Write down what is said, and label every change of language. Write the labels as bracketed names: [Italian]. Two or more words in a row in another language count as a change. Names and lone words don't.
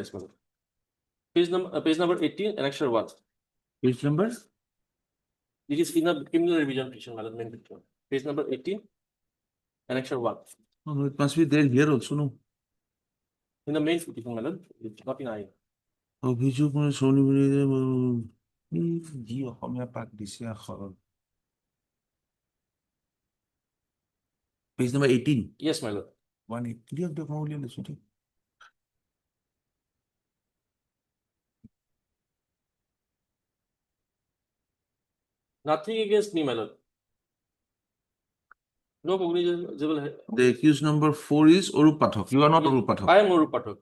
[English] yes, my lord. Page number 18 annexure 1. Which number? It is in the criminal revision petition, my lord, main petition. Page number 18 annexure 1. Oh, no, it must be there here also, no? In the main petition, my lord, it's not in I. [Assamese] অভিযোগ মানে শনিবারে যি অসমীয়া পাঠ দিছে আখৰ [English] page number [Assamese] 18 [English] Yes, my lord. [Assamese] 180 দিয়ক দিয়ক মই উলিয়াই লৈছো ঠিক [English] Nothing against me, my lord. No cognizable. The accused number 4 is Orup Pathak. You are not Orup Pathak. I am Orup Pathak.